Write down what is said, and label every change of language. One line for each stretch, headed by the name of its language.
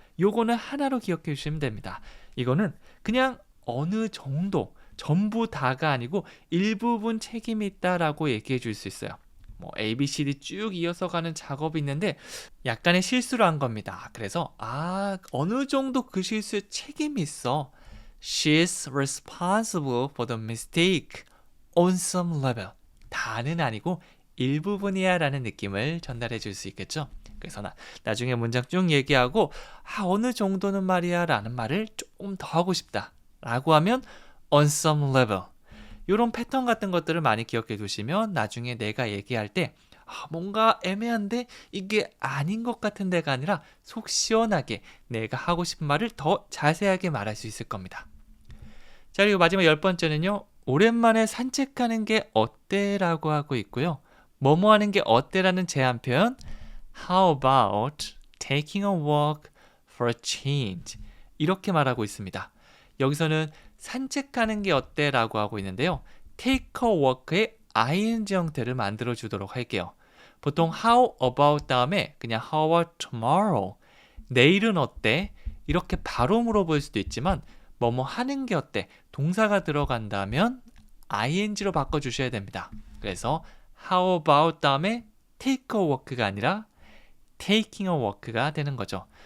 Korean: 요거는 하나로 기억해 주시면 됩니다. 이거는 그냥 어느 정도 전부 다가 아니고 일부분 책임이 있다라고 얘기해 줄 수 있어요. 뭐 A, B, C, D 쭉 이어서 가는 작업이 있는데 약간의 실수를 한 겁니다. 그래서 어느 정도 그 실수에 책임이 있어.
English: She's responsible for the mistake on some level.
Korean: 다는 아니고 일부분이야 라는 느낌을 전달해 줄 수 있겠죠. 그래서 나중에 문장 쭉 얘기하고 어느 정도는 말이야 라는 말을 조금 더 하고 싶다 라고 하면
English: on some level.
Korean: 이런 패턴 같은 것들을 많이 기억해 두시면 나중에 내가 얘기할 때 뭔가 애매한데 이게 아닌 것 같은 데가 아니라 속 시원하게 내가 하고 싶은 말을 더 자세하게 말할 수 있을 겁니다. 자, 그리고 마지막 열 번째는요. 오랜만에 산책하는 게 어때? 라고 하고 있고요. 뭐뭐 하는 게 어때라는 제한 표현
English: How about taking a walk for a change?
Korean: 이렇게 말하고 있습니다. 여기서는 산책하는 게 어때? 라고 하고 있는데요.
English: take a walk
Korean: 의 ing 형태를 만들어 주도록 할게요. 보통
English: how about
Korean: 다음에 그냥
English: how about tomorrow?
Korean: 내일은 어때? 이렇게 바로 물어볼 수도 있지만 뭐뭐 하는 게 어때? 동사가 들어간다면 ing로 바꿔주셔야 됩니다. 그래서 how about 다음에
English: take a walk
Korean: 가 아니라
English: taking a walk
Korean: 가 되는 거죠.